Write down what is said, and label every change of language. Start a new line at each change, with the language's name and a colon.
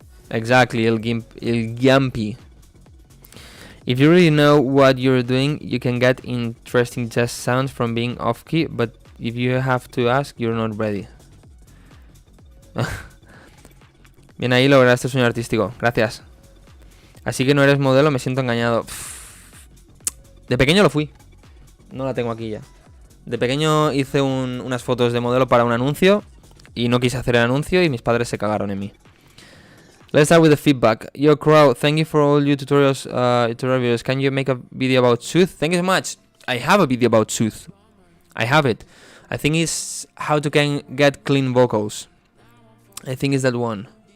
English: Exactly, El Giampi. If you really know what you're doing, you can get interesting jazz sounds from being off key, but if you have to ask, you're not ready.
Spanish: Bien ahí, lograste sueño artístico. Gracias. Así que no eres modelo, me siento engañado. De pequeño lo fui. No la tengo aquí ya. De pequeño hice unas fotos de modelo para un anuncio y no quise hacer el anuncio y mis padres se cagaron en mí.
English: Let's start with the feedback. Yo, Crow, thank you for all your tutorials, tutorial videos. Can you make a video about Sooth? Thank you so much. I have a video about Sooth. I have it. I think it's how to get clean vocals. I think it's that one.